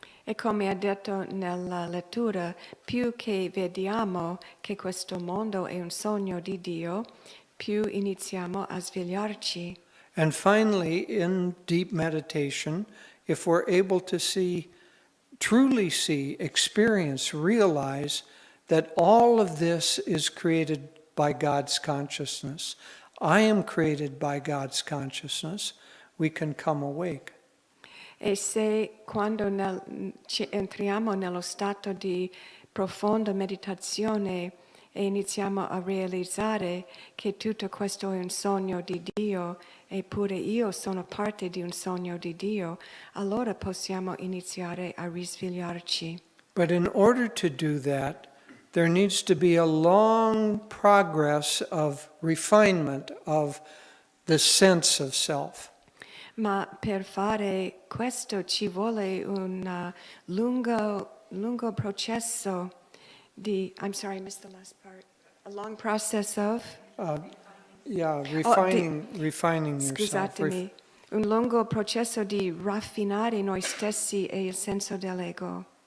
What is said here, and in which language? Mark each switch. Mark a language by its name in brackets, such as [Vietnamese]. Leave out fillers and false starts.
[Italian] E come ha detto nella lettura, più che vediamo che questo mondo è un sogno di Dio, più iniziamo a svegliarci. [English] And finally, in deep meditation, if we're able to see, truly see, experience, realize that all of this is created by God's consciousness, I am created by God's consciousness, we can come awake. [Italian] E se quando entriamo nello stato di profonda meditazione e iniziamo a realizzare che tutto questo è un sogno di Dio eppure io sono parte di un sogno di Dio, allora possiamo iniziare a risvegliarci. [English] But in order to do that, there needs to be a long progress of refinement of the sense of self. [Italian] Ma per fare questo ci vuole un lungo processo di, [English] I'm sorry, I missed the last part. A long process of? Refining yourself. [Italian] Scusatemi, un lungo processo di raffinare noi stessi e il senso dell'ego.